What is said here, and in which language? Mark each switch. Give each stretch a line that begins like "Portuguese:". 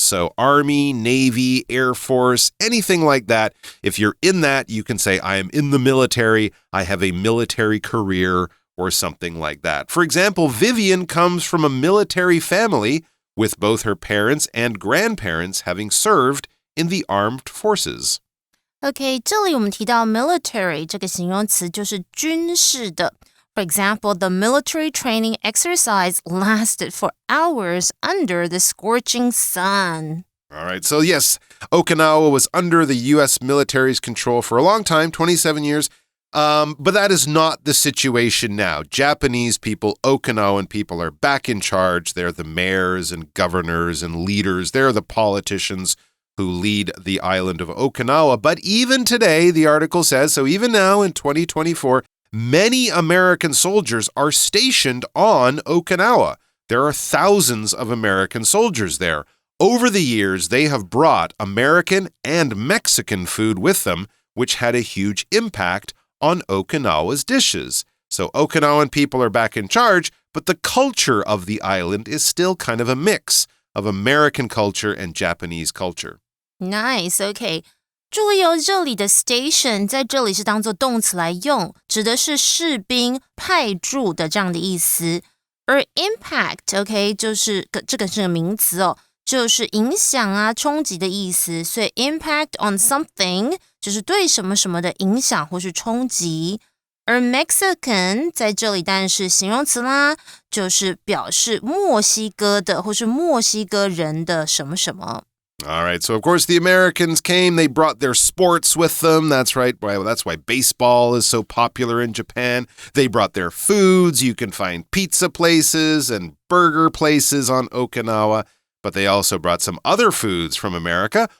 English: So Army, Navy, Air Force, anything like that. If you're in that, you can say, I am in the military. I have a military career or something like that. For example, Vivian comes from a military family with both her parents and grandparents having served in the armed forces.
Chinese: OK， 这里我们提到 military 这个形容词就是军事的。
English: For example, the military training exercise lasted for hours under the scorching sun. All right. So yes, Okinawa was under the U.S. military's control for a long time, 27 years. But that is not the situation now. Japanese people, Okinawan people are back in charge. They're the mayors and governors and leaders. They're the politicians who lead the island of Okinawa. But even today, the article says, so even now in 2024, many American soldiers are stationed on Okinawa. There are thousands of American soldiers there. Over the years, they have brought American and Mexican food with them, which had a huge impact on Okinawa's dishes. So Okinawan people are back in charge, but the culture of the island is still kind of a mix of American culture and Japanese culture. Nice, okay.
Chinese: 注意哦，这里的 station 在这里是当作动词来用，指的是士兵派驻的这样的意思。而 impact, okay, 就是这个是个名词哦，就是影响啊、冲击的意思。所以 impact on something 就是对什么什么的影响或是冲击。而 Mexican 在这里当然是形容词啦，就是表示墨西哥的或是墨西哥人的什么什么。
English: All right, so of course the Americans came, they brought their sports with them. That's right, well, that's why baseball is so popular in Japan. They brought their foods. You can find pizza places and burger places on Okinawa, but they also brought some other foods from America.